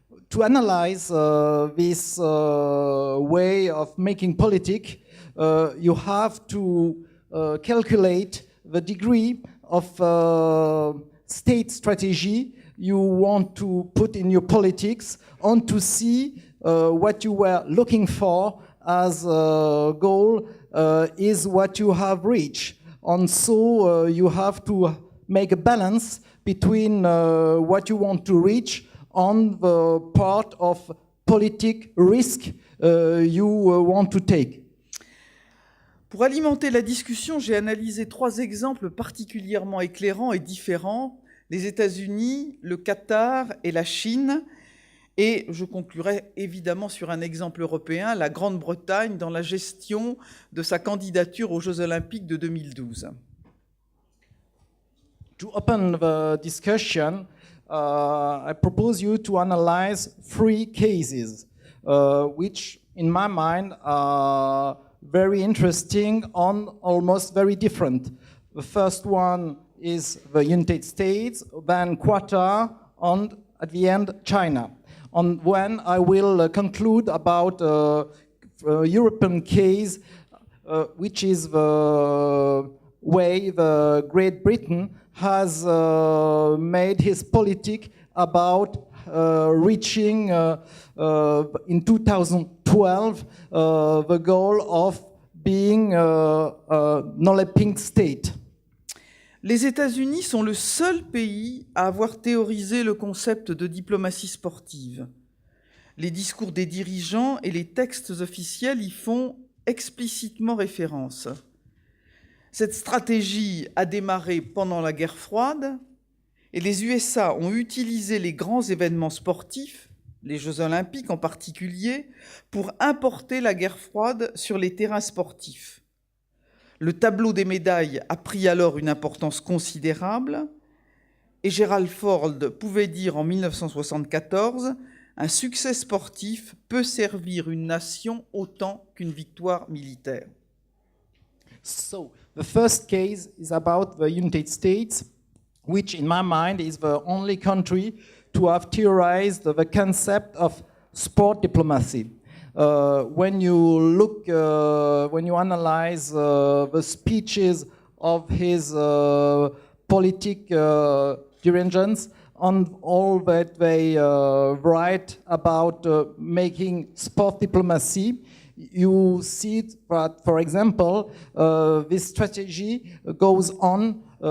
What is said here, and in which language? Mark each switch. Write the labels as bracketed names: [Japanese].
[English] To analyze this way of making politic, you have to calculate the degree of state strategy you want to put in your politics, and to see what you were looking for as a goal is what you have reached. And so you have to make a balance between what you want to reach on the part of politic risk you want to take? [French] Pour alimenter la discussion, j'ai analysé 3 exemples particulièrement éclairants et différents, les États-Unis, le Qatar et la Chine. Et je conclurai évidemment sur un exemple européen, la Grande-Bretagne dans la gestion de sa candidature aux Jeux Olympiques de 2012. [English] To open the discussion, I propose you to analyze 3 cases, which in my mind are very interesting and almost very different. The first one is the United States, then Qatar, and at the end, China. And when I will conclude about a European case, which is the way the Great Britain has made his politic about reaching in 2012 the goal of being a non-Olympic state. [French] Les États-Unis sont le seul pays à avoir théorisé le concept de diplomatie sportive. Les discours des dirigeants et les textes officiels y font explicitement référence. Cette stratégie a démarré pendant la guerre froide et les USA ont utilisé les grands événements sportifs, les Jeux olympiques en particulier, pour importer la guerre froide sur les terrains sportifs. Le tableau des médailles a pris alors une importance considérable et Gerald Ford pouvait dire en 1974 « Un succès sportif peut servir une nation autant qu'une victoire militaire ». [English] So, the first case is about the United States, which in my mind is the only country to have theorized the concept of sport diplomacy. When you look, when you analyze the speeches of his politic dirigents and all that they write about making sport diplomacy, you see that, for example, this strategy goes on